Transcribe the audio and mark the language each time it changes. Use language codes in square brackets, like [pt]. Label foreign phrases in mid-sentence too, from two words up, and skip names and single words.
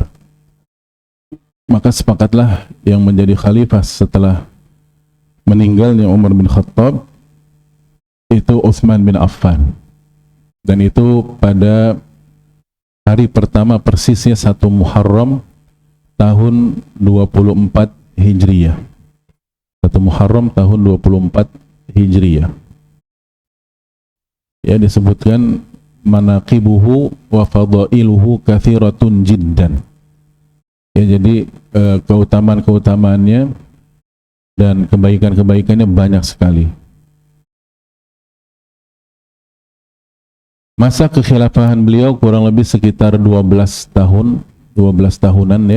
[id] Maka sepakatlah yang menjadi khalifah setelah meninggalnya Umar bin Khattab itu Utsman bin Affan, dan itu pada hari pertama persisnya 1 Muharram tahun 24 Hijriyah. 1 Muharram tahun 24 Hijriyah. Ya, disebutkan [ar] مناقبه وفضائله كثيرة جدا. [id] Ya, jadi keutamaan-keutamaannya dan kebaikan-kebaikannya banyak sekali. Masa kekhilafahan beliau kurang lebih sekitar 12 tahun, 12 tahunan, ya.